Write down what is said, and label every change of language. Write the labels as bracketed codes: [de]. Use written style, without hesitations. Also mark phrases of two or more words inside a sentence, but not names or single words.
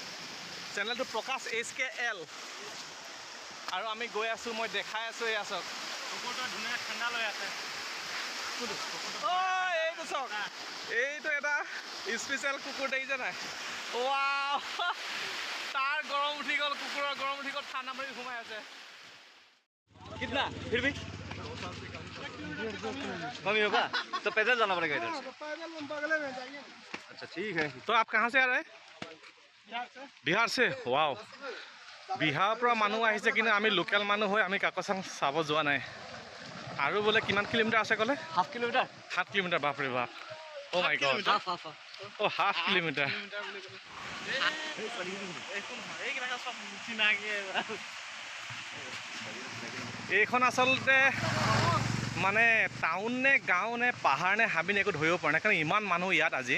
[as] চেনেলটো প্ৰকাশ HKL। আৰু আমি গৈ আছোঁ, মই দেখাই আছোঁ। এয়া চাওক, কুকুৰটো ধুনীয়া ঠাণ্ডা লৈ আছে। এইটো চাওক, এইটো এটা স্পেচিয়েল কুকুৰ দেখিছে নাই? ৱাও, তাৰ গৰম উঠি গ'ল, কুকুৰৰ গৰম উঠি গ'ল, ঠাণ্ডা মাৰি সোমাই আছে। [hi] कितना फिर भी कमी होगा तो पैदल जाना पड़ेगा इधर से। पैदल हम बगले में जाएंगे। अच्छा ठीक है। तो आप कहाँ से आ रहे हैं? बिहार से। वाओ, [as] बिहार পৰা মানুহ আহিছে, কিন্তু আমি লোকেল মানুহ হৈ আমি কাকচাং চাব যোৱা নাই। আৰু বোলে কিমান কিলোমিটাৰ আছে ক'লে? 7 কিলোমিটাৰ। 7 কিলোমিটাৰ, বাপৰে বাপ। [en] Oh my god. [as] অ' 7 কিলোমিটাৰ। এইখন আচলতে মানে টাউন নে গাঁও নে পাহাৰ নে হাবি নে একো ধৰিব পৰা নাই, কাৰণ ইমান মানুহ ইয়াত আজি।